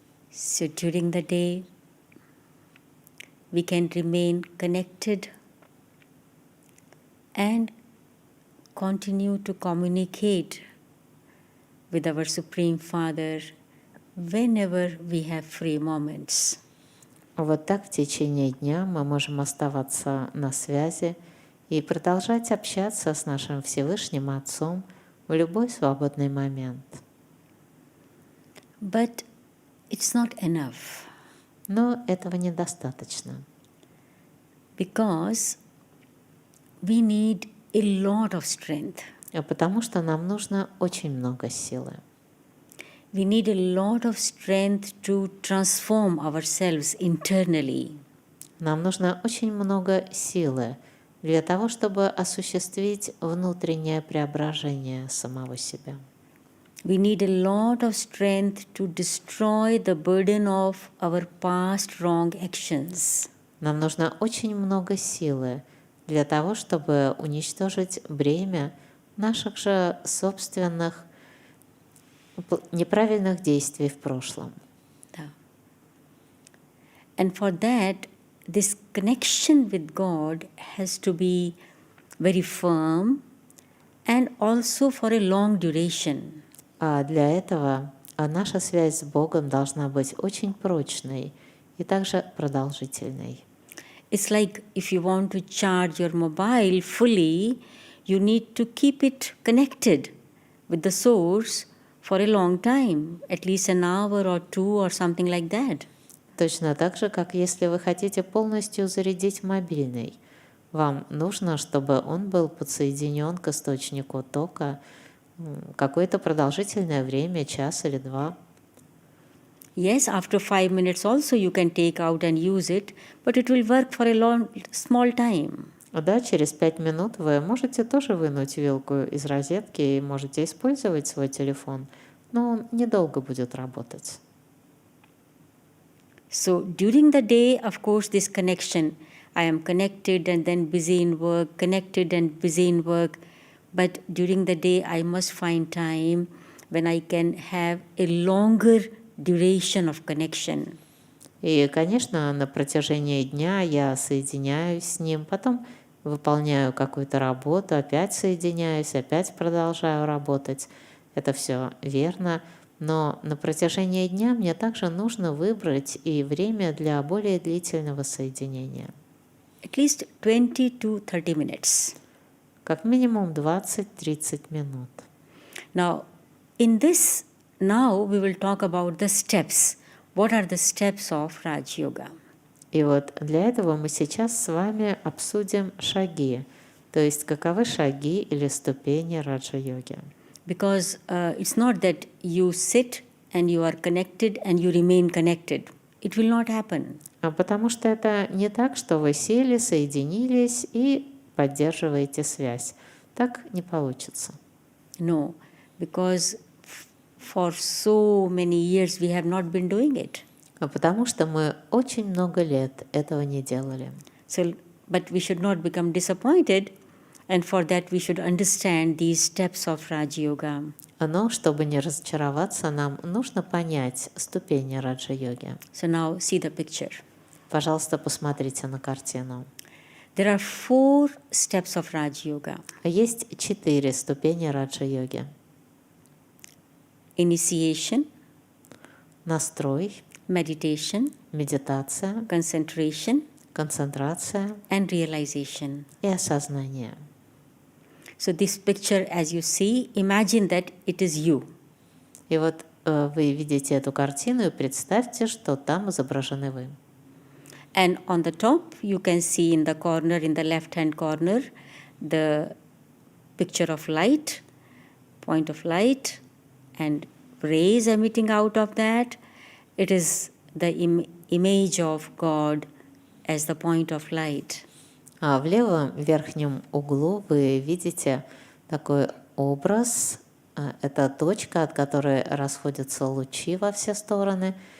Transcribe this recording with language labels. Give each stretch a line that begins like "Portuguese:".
English: So during the day, we can remain connected and continue to communicate with our Supreme Father whenever we have free moments.
Russian: Вот так в течение дня мы можем оставаться на связи и продолжать общаться с нашим Всевышним Отцом в любой свободный момент.
English: But it's not enough.
Russian: Но этого недостаточно,
English: Because we need a lot of strength.
Russian: Потому что нам нужно очень много силы.
English: We need a lot of strength to transform ourselves internally.
Russian: Нам нужно очень много силы для того, чтобы осуществить внутреннее преображение самого себя.
English: We need a lot of strength to destroy the burden of our past wrong actions.
Russian: Нам нужно очень много силы для того, чтобы уничтожить бремя наших же собственных неправильных действий в прошлом.
English: Yeah. And for that, this connection with God has to be very firm and also for a long duration.
Russian: А для этого наша связь с Богом должна быть очень прочной и также продолжительной.
English: It's like if you want to charge your mobile fully, you need to keep it connected with the source for a long time, at least an hour or two or something like that.
Russian: Точно так же, как если вы хотите полностью зарядить мобильный, вам нужно, чтобы он был подсоединен к источнику тока какое-то продолжительное время, час или два.
English: Yes, after 5 minutes also you can take out and use it, but it will work for a small time.
Russian: Да, через 5 минут вы можете тоже вынуть вилку из розетки и можете использовать свой телефон, но он недолго будет работать.
English: So during the day, of course, this connection, I am connected and then busy in work, connected and busy in work, but during the day I must find time when I can have a longer duration of connection.
Russian: И, конечно, на протяжении дня я соединяюсь с ним, потом выполняю какую-то работу, опять соединяюсь, опять продолжаю работать. Это все верно, но на протяжении дня мне также нужно выбрать и время для более длительного соединения.
English: At least 20 to 30 minutes.
Russian: Как минимум 20-30 минут.
English: Now, in this, now we will talk about the steps. What are the steps of Raja-йога?
Russian: И вот для этого мы сейчас с вами обсудим шаги, то есть каковы шаги или ступени раджа-йоги.
English: Because it's not that you sit and you are connected and you remain connected. It will not happen.
Russian: Потому что это не так, что вы сели, соединились и поддерживаете связь. Так не получится.
English: No, because for so many years we have not been doing it.
Russian: Потому что мы очень много лет этого не делали.
English: So, but we should not become disappointed, and for that we should understand these steps of Raja-йога.
Russian: Но чтобы не разочароваться, нам нужно понять ступени раджа-йоги.
English: So now see the picture.
Russian: Пожалуйста, посмотрите на картину.
English: There are 4 steps of Raja-йога.
Russian: Есть 4 ступени раджа-йоги.
English: Initiation,
Russian: Настрой,
English: meditation,
Russian: медитация,
English: concentration,
Russian: концентрация
English: and realization.
Russian: и осознание.
English: So this picture, as you see, imagine that it is you.
Russian: И вот вы видите эту картину и представьте, что там изображены вы.
English: And on the top, you can see in the corner, in the left-hand corner, the picture of light, point of light, and rays emitting out of that. It is the image of God as the point of light.
Russian: А в левом верхнем углу вы видите такой образ. Это точка, от которой расходятся лучи во все стороны.